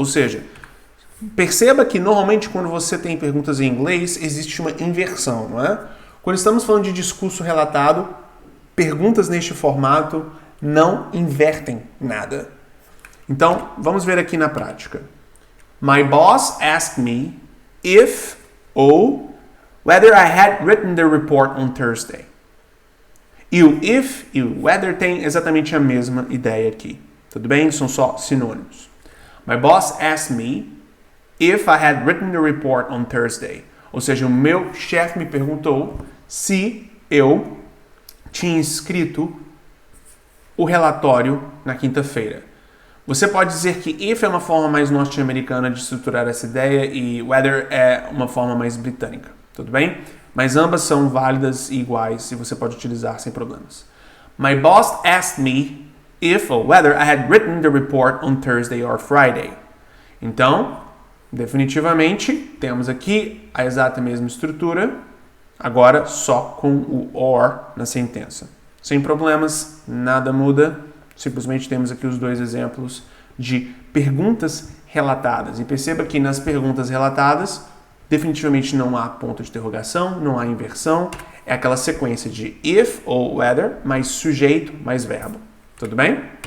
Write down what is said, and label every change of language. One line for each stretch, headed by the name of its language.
Portuguese: Ou seja, perceba que normalmente quando você tem perguntas em inglês, existe uma inversão, não é? Quando estamos falando de discurso relatado, perguntas neste formato não invertem nada. Então, vamos ver aqui na prática.
English: My boss asked me if
Portuguese: ou
English: whether I had written the report on Thursday.
Portuguese: E o if e o whether têm exatamente a mesma ideia aqui. Tudo bem? São só sinônimos.
English: My boss asked me if I had written the report on Thursday.
Portuguese: Ou seja, o meu chefe me perguntou se eu tinha escrito o relatório na quinta-feira. Você pode dizer que if é uma forma mais norte-americana de estruturar essa ideia e whether é uma forma mais britânica. Tudo bem? Mas ambas são válidas e iguais e você pode utilizar sem problemas.
English: My boss asked me if or whether I had written the report on Thursday or Friday.
Portuguese: Então, definitivamente, temos aqui a exata mesma estrutura, agora só com o or na sentença. Sem problemas, nada muda, simplesmente temos aqui os dois exemplos de perguntas relatadas. E perceba que nas perguntas relatadas, definitivamente não há ponto de interrogação, não há inversão, é aquela sequência de if ou whether, mais sujeito, mais verbo. Tudo bem?